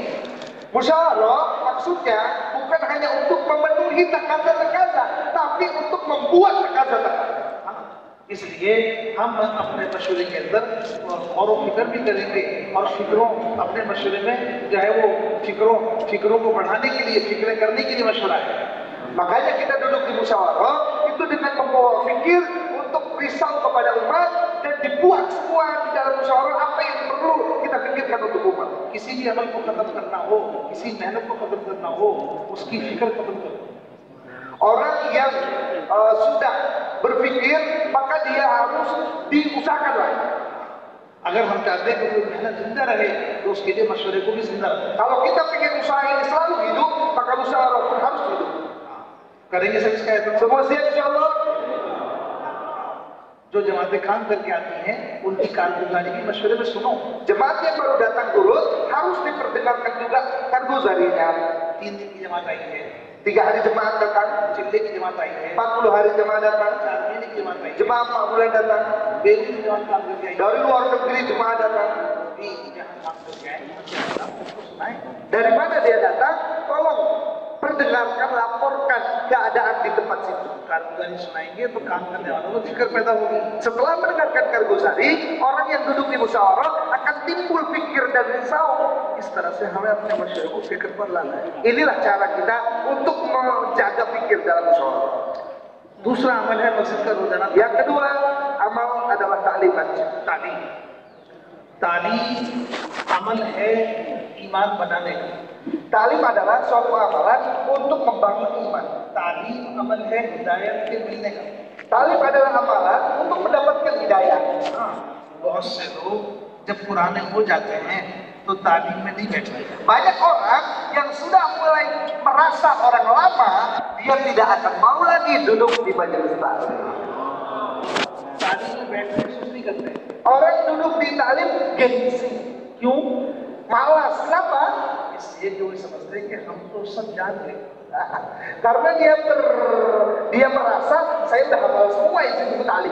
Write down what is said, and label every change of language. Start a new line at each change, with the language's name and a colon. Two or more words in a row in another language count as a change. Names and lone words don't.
Indonesian: Musyawarah maksudnya bukan hanya untuk memenuhi takaza-takaza, tapi untuk membuat takaza-takaza.
Hindi: इसलिए हम अपने मशवरे के अंदर और फिक्र भी करेंगे और फिक्रों अपने मशवरे में जो है वो फिक्रों को बढ़ाने के लिए, फिक्रें करने के लिए मशवरा है।
Indonesian: Makanya kita duduk di musyawarah itu dengan membawa fikir untuk risau kepada umat dan dibuat semua di dalam musyawarah apa yang perlu kita pikirkan untuk umat.
Hindi: किसी भी अमल को खत्म करना हो, किसी मेहनत को खत्म करना हो, उसकी फिक्र खत्म करो।
Indonesian: Orang yang sudah berpikir maka dia harus diusahakan lagi.
Hindi: अगर हम चाहते हैं कि कोई मेहनत जिंदा रहे तो उसके लिए मशवरे को भी जिंदा रखें।
Indonesian: Kalau kita ingin usaha ini selalu hidup, maka musyawarah pun harus hidup.
Hindi: करेंगे सब इसका एहतमाम।
Indonesian: Semua siap insyaallah.
Hindi: जो जमातें काम करके आती हैं उनकी कारगुजारी भी मशवरे में सुनो।
Indonesian: Jemaat yang baru datang turut harus diperdengarkan juga कारगुजारिnya.
Hindi: 3 दिन की जमात आई है,
Indonesian: 3 hari jemaat datang,
Hindi: चिल्ले की जमात आई है,
Indonesian: 40 hari jemaat datang,
Hindi: 4 महीने की जमात आई है,
Indonesian: jemaah 4 bulan datang,
Hindi: बेली की जमात काम करके आई है।
Indonesian: dari luar negeri jemaah datang.
Hindi: भी जहाँ काम करके आए उसको सुनाएं।
Indonesian: Dari mana dia datang? Tolong perdengarkan, laporkan keadaan di tempat situ.
Hindi: कारगुजारी सुनाएंगे तो काम करने वालों को फिक्र पैदा होगी।
Indonesian: Setelah mendengarkan कारगुजारी, orang yang duduk di musyawarah akan timbul pikir dan risau.
Hindi: इस तरह से हमें अपने मशवरे को फिक्र पर लाना है।
Indonesian: Inilah cara kita untuk menjaga pikir dalam musyawarah.
Hindi: दूसरा अमल है मस्जिद का रोजाना
Indonesian: Yang kedua, amal adalah taklim masjid.
Hindi: तालीम। तालीम अमल है ईमान बनाने का।
Indonesian: Taklim adalah suatu amalan untuk membangun iman.
Hindi: तालीम अमल है हिदायत के मिलने का।
Indonesian: Taklim adalah amalan untuk mendapatkan hidayah.
Hindi: हाँ, बहुत से लोग जब पुराने हो जाते हैं तो तालीम में नहीं बैठते।
Indonesian: Banyak orang yang sudah mulai merasa orang lama, dia tidak akan mau lagi duduk di majelis taklim.
Hindi: तालीम में बैठने में सुस्ती करते हैं।
Indonesian: Orang duduk di taklim gengsi.
Hindi: क्यों?
Indonesian: Malas. Kenapa?
Hindi: इसलिए जो ये समझते हैं कि हम तो सब जान गए।
Indonesian: Karena dia merasa saya udah hafal semua isi taklim.